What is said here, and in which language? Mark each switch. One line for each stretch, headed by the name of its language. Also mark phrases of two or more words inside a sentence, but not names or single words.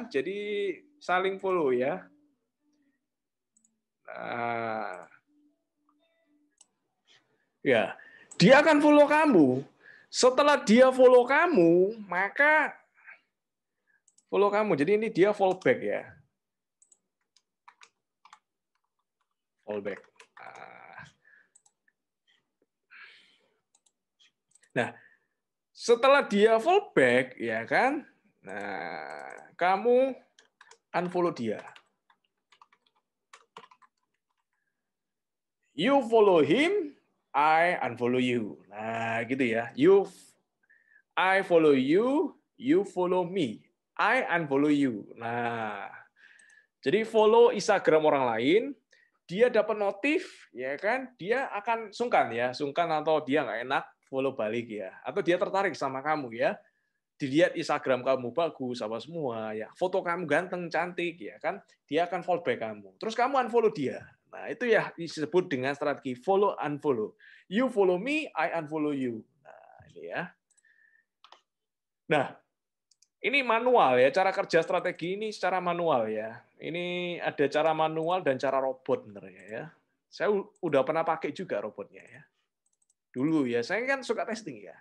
Indonesian: Jadi saling follow ya. Nah, ya, dia akan follow kamu. Setelah dia follow kamu, maka follow kamu. Jadi ini dia
English: follow back
Indonesian: ya.
English: Follow back.
Indonesian: Nah, Setelah dia fallback, ya kan? Nah, kamu unfollow dia.
English: You follow him, I unfollow you.
Indonesian: Nah, gitu ya.
English: I follow you, you follow me. I unfollow you.
Indonesian: Nah, jadi follow Instagram orang lain, dia dapat notif, ya kan? Dia akan sungkan ya, sungkan atau dia nggak enak follow balik ya, atau dia tertarik sama kamu ya. Dilihat Instagram kamu bagus apa semua ya, foto kamu ganteng cantik ya kan, dia akan
English: follow back
Indonesian: kamu. Terus kamu unfollow dia. Nah, itu ya disebut dengan strategi
English: follow unfollow. You follow me, I unfollow you.
Indonesian: Nah, ini ya. Nah, ini manual ya, cara kerja strategi ini secara manual ya. Ini ada cara manual dan cara robot sebenarnya ya. Saya udah pernah pakai juga robotnya ya. Dulu ya, saya kan suka testing ya.